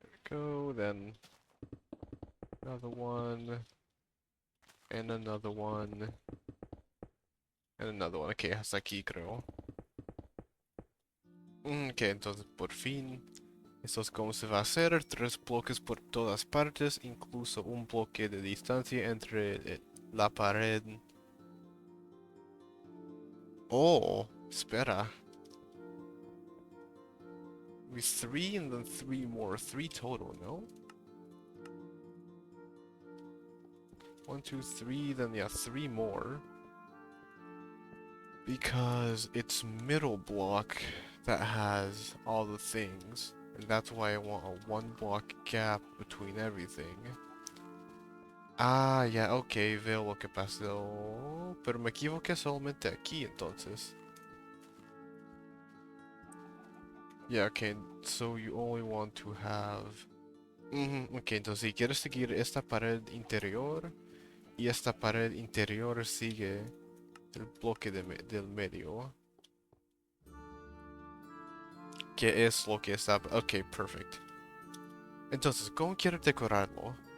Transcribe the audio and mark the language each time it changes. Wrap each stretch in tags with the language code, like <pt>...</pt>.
<en>Go, then another one, and another one, and another one.</en> <es>Ok, hasta aquí creo. Ok, entonces por fin, esto es como se va a hacer. 3 bloques por todas partes, incluso un bloque de distancia entre la pared. Oh, espera.</es> <en>We 3 and then 3 more. 3 total, no? 1, 2, 3, then yeah, 3 more. Because it's middle block that has all the things. And that's why I want a 1 block gap between everything.</en> <es>Ah, ya, ok, veo lo que pasó. Pero me equivoqué solamente aquí entonces.</es> <en>Yeah, okay, so you only want to have...</en> <es>ok, entonces si quieres seguir esta pared interior y esta pared interior sigue el bloque del medio. ¿Qué es lo que está...? Ok, perfect. Entonces, ¿cómo quiero decorarlo?</es>